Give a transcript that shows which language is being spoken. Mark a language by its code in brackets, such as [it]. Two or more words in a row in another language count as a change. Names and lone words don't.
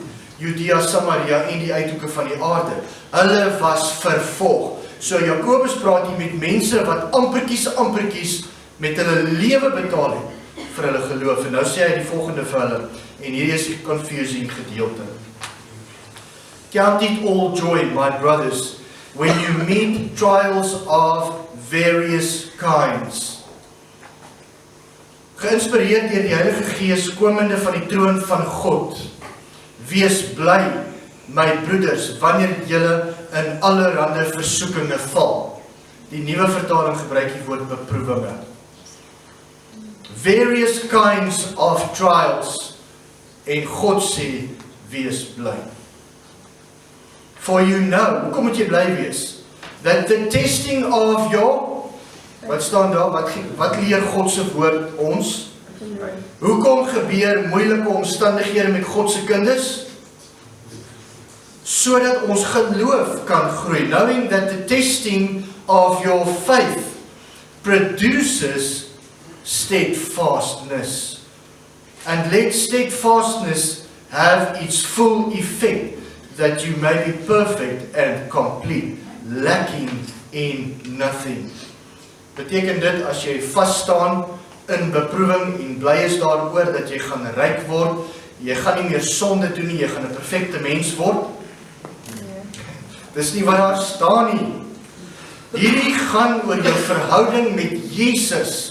[af] Judea, Samaria en die uithoeke van die aarde. Hulle was vervolg. So Jakobus praat hier met mense wat amperkies met hulle lewe betaal het vir hulle geloof. En nou sê hy die volgende vir hulle, en hier is die confusing gedeelte. [en] Count it all joy, my brothers, when you meet trials of various kinds. [af] Geïnspireerd deur die Heilige Gees komende van die troon van God. Wees bly, my broeders, wanneer julle in allerhande versoekinge val. Die nuwe vertaling gebruik die woord beproewinge. [en] Various kinds of trials, [af] en God sê, wees bly. [en] For you know, [af] hoekom moet jy bly wees? [en] That the testing of your, [af] wat staan daar, wat leer God se woord ons? Hoekom gebeur moeilike omstandighede met God se kinders? Sodat ons geloof kan groei. [en] Knowing that the testing of your faith produces steadfastness. And let steadfastness have its full effect, that you may be perfect and complete, lacking in nothing. [af] Beteken dit, as jy vasstaan in beproewing en bly is daaroor dat jy gaan ryk word, jy gaan nie meer sonde doen nie, jy gaan 'n perfekte mens word? Dis nie wat daar staan nie. Hierdie gaan oor jou verhouding met Jesus.